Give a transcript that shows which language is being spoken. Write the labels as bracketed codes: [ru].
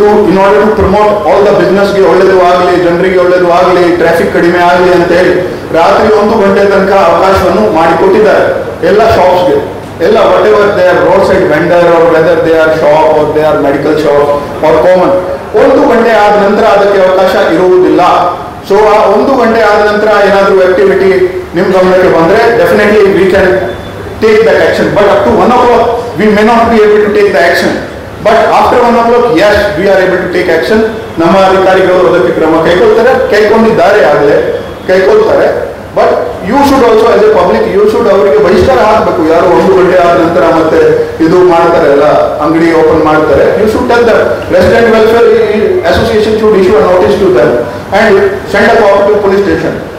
[en] in order to promote all the business [kn] ಗೆ ಒಳ್ಳೆಯದು ಆಗಲಿ, ಜನರಿಗೆ ಒಳ್ಳೆಯದು ಆಗಲಿ, ಟ್ರಾಫಿಕ್ ಕಡಿಮೆ ಆಗಲಿ ಅಂತ ಹೇಳಿ ರಾತ್ರಿ 1 ಗಂಟೆ ತನಕ ಅವಕಾಶವನ್ನು ಮಾಡಿಕೊಟ್ಟಿದ್ದಾರೆ ಎಲ್ಲ ಶಾಪ್ಸ್ಗೆ. [en] ಎಲ್ಲ whatever they are road side vendor or whether they are shop or they are medical shop or common, [kn] 1 ಗಂಟೆ ಆದ ನಂತರ ಅದಕ್ಕೆ ಅವಕಾಶ ಇರುವುದಿಲ್ಲ. ಸೊ ಆ 1 ಗಂಟೆ ಆದ ನಂತರ ಏನಾದರೂ ಆಕ್ಟಿವಿಟಿ ನಿಮ್ಮ ಗಮನಕ್ಕೆ ಬಂದರೆ [en] Definitely we can take that action, but up to 1 o'clock we may not be able to take the action, but after 1 o'clock yes we are able to take action. [kn] ನಮ್ಮ ಅಧಿಕಾರಿಗಳು ಅದಕ್ಕೆ ಕ್ರಮ ಕೈಗೊಂಡಿದ್ದಾರೆ, ಆಗಲೇ ಕೈಗೊಳ್ತಾರೆ. [en] but you should also as a public you should [kn] ಅವರಿಗೆ ಬಹಿಷ್ಕಾರ ಹಾಕಬೇಕು. ಯಾರು 1 ಗಂಟೆ ಆದ ನಂತರ ಮತ್ತೆ ಇದು ಮಾಡ್ತಾರೆ, ಎಲ್ಲ ಅಂಗಡಿ ಓಪನ್ ಮಾಡ್ತಾರೆ, [en] You should tell that resident welfare association should issue a notice to them and send a copy to police station.